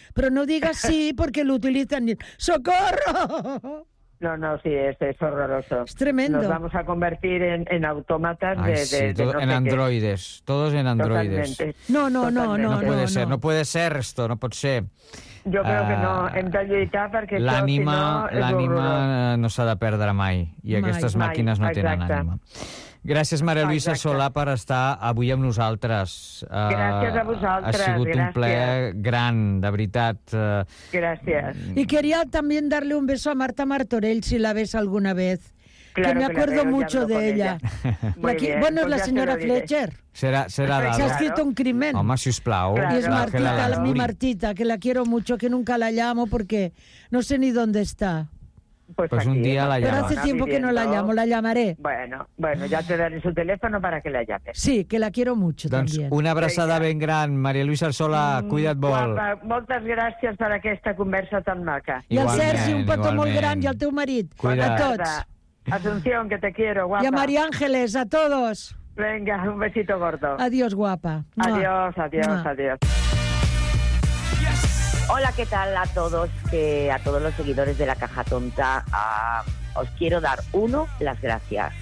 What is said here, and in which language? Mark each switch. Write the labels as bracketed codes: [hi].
[es] Pero no digas sí porque lo utilizan. ¡Socorro! No, sí, es horroroso. Es tremendo. Nos vamos a convertir en autómatas en androides. Qué. Todos en androides. No puede ser. No puede ser esto, no puede ser. Yo creo que no. [ca] Hem de lluitar perquè l'ànima, això, si no, és l'ànima no s'ha de perdre mai. I aquestes màquines no tenen ànima. Gràcies, Maria Luisa Solà, per estar avui amb nosaltres. Gràcies a vosaltres. Ha sigut un plaer gran, de veritat. Gràcies. I queria també [es] darle un beso a Marta Martorell, si la ves alguna vez. Claro, que me acuerdo mucho de ella. Bueno, es [ca] la senyora [es] Fletcher. [ca] Serà d'algú. S'ha escrit un crimen. Home, sisplau. I és [es] Martita, mi Martita, que la quiero mucho, que nunca la llamo porque no sé ni dónde está. Pues aquí, un día la llamo. Pero hace tiempo que no la llamo, la llamaré. Bueno, ya te daré su teléfono para que la llames. Sí, que la quiero mucho [ca] doncs [es] también. [ca] Una abraçada ben gran, Maria Luisa Solà, cuida't molt. Moltes gràcies per aquesta conversa tan maca. I al Sergi, un petó molt gran, i al teu marit. Cuida't. A tots. [es] Asunción, que te quiero, guapa. Y a María Ángeles, a todos. Venga, un besito gordo. Adiós, guapa. Adiós, adiós, adiós. Hola, ¿qué tal a todos? A todos los seguidores de La Caja Tonta. Os quiero dar, uno, las gracias.